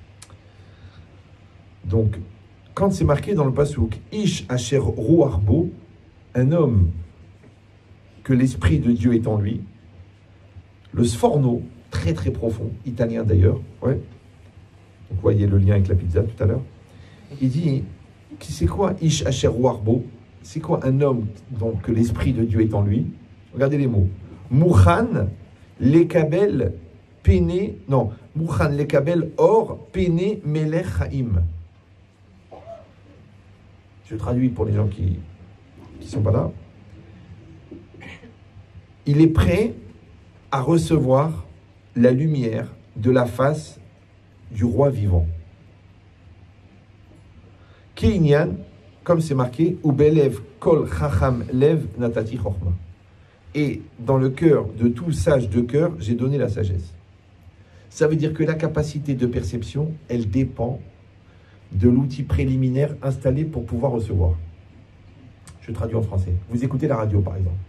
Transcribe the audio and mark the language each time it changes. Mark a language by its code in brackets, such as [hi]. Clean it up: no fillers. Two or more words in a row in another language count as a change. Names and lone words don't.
[fr] Donc, quand c'est marqué dans le passouk, [he] איש אשר רוח בו, [fr] un homme que l'Esprit de Dieu est en lui, le Sforno, très très profond, italien d'ailleurs, ouais. Donc vous voyez le lien avec la pizza tout à l'heure. Il dit, c'est quoi [he] איש אשר רוח בו? [fr] C'est quoi un homme donc, que l'Esprit de Dieu est en lui? Regardez les mots. [he] מוכן לקבל פני, non, מוכן לקבל אור פני מלך חיים. [fr] Je traduis pour les gens qui sont pas là. Il est prêt à recevoir la lumière de la face du roi vivant. Keïnian, comme c'est marqué, [he] ובלב כל חכם לב נתתי חכמה. [fr] Et dans le cœur de tout sage de cœur, j'ai donné la sagesse. Ça veut dire que la capacité de perception, elle dépend de l'outil préliminaire installé pour pouvoir recevoir. Je traduis en français. Vous écoutez la radio, par exemple.